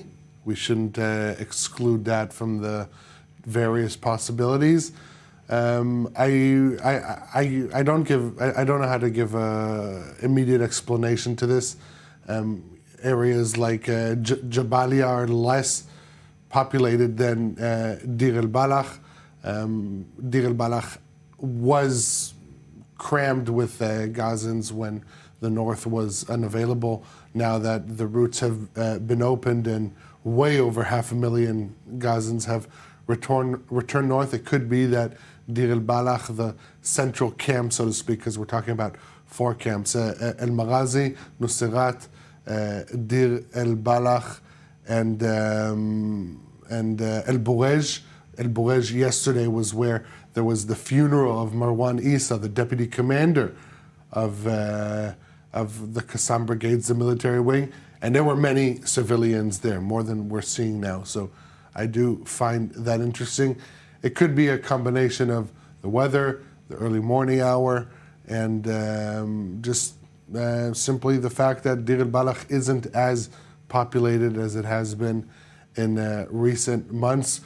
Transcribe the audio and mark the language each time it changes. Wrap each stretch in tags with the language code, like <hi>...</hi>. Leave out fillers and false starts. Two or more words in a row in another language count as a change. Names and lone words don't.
<en>We shouldn't exclude that from the various possibilities. I don't know how to give an immediate explanation to this. Areas like Jabalia are less populated than Dir el-Balach. Dir el-Balach was crammed with Gazans when the north was unavailable. Now that the routes have been opened and way over 500,000 Gazans have returned north, it could be that Dir el-Balach, the central camp, so to speak, because we're talking about 4 camps, El-Maghazi, Nuseirat, Dir el-Balach, and El-Burej. El-Burej yesterday was where there was the funeral of Marwan Isa, the deputy commander of the Qassam Brigades, the military wing, and there were many civilians there, more than we're seeing now. So I do find that interesting. It could be a combination of the weather, the early morning hour, and just simply the fact that Dir el-Balach isn't as populated as it has been in recent months.</en>